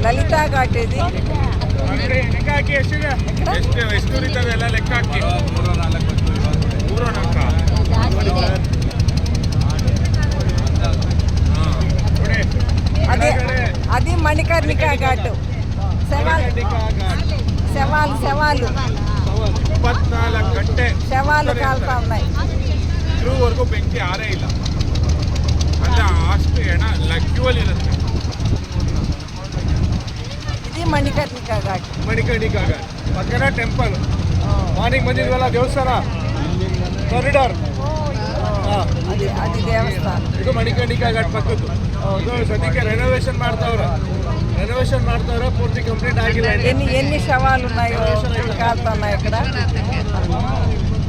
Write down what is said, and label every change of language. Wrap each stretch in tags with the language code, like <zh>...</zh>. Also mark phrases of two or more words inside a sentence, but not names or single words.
<kn>ಎಂತ ಘಾಟ್ ಇದು? ಲೆಕ್ಕ ಹಾಕಿ ಎಷ್ಟಿದೆ, ಎಷ್ಟು ಉರಿತದೆ ಎಲ್ಲ ಲೆಕ್ಕ ಹಾಕಿ. 3-4</kn> <te>అది మణికర్ణిక ఘాటు. శవాలు</te> <kn>24 ಗಂಟೆ</kn> <te>శవాలు కాలుతా ఉన్నాయి.</te> <kn>ಇದುವರೆಗೂ ಬೆಂಕಿ ಆರೇ ಇಲ್ಲ. ಅಲ್ಲ ಅಷ್ಟು ಹೆಣ ಲಗ್ಯುವಲ್ ಇರುತ್ತೆ.</kn> <te>ఇది మణికర్ణిక ఘాట్.</te> <kn>ಮಣಿಕರ್ಣಿಕ ಘಾಟ್ ಪಕ್ಕನ ಟೆಂಪಲ್. ಮಾರ್ನಿಂಗ್ ಬಂದಿದ್ವಲ್ಲ ದೇವಸ್ಥಾನ ಕಾರಿಡಾರ್,</kn> <te>అది దేవస్థಾನ.</te> <kn>ಇದು ಮಣಿಕರ್ಣಿಕ ಘಾಟ್ ಪಕ್ಕದ್ದು. ಇದು ಸದ್ಯಕ್ಕೆ ರೆನೋವೇಷನ್ ಮಾಡ್ತಾವ್ರೆ, ಪೂರ್ತಿ ಕಂಪ್ಲೀಟ್ ಆಗಿಲ್ಲ.</kn> <te>ఎన్ని శవాలు ఉన్నాయో కాలుతా ఉన్నాయి ఇక్కడ.</te>